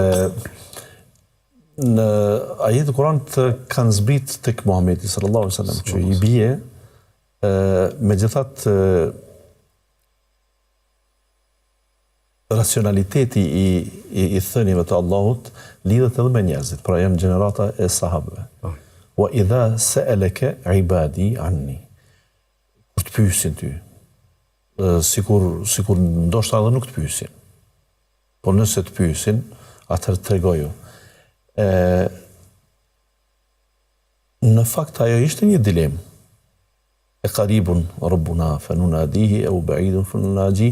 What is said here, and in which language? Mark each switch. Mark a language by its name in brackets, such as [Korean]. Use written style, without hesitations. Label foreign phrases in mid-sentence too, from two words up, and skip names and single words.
[Albanian] Në ajet Kuranit kanë zbrit tek Muhamedi [Arabic] صلى الله عليه وسلم [Albanian] që i bie megjithatë racionaliteti i thënieve të Allahut lidhet edhe me njerëzit, pra janë gjenerata e sahabëve. [Arabic] وإذا سألك عبادي عني. [Albanian] Kur të pyesin ty, sikur ndoshta edhe nuk të pyesin. Po nëse të pyesin, atëherë tregoju. Në fakt ajo ishte një dilemë. [Arabic] أقريب ربنا فنناديه أو بعيد فنناجي.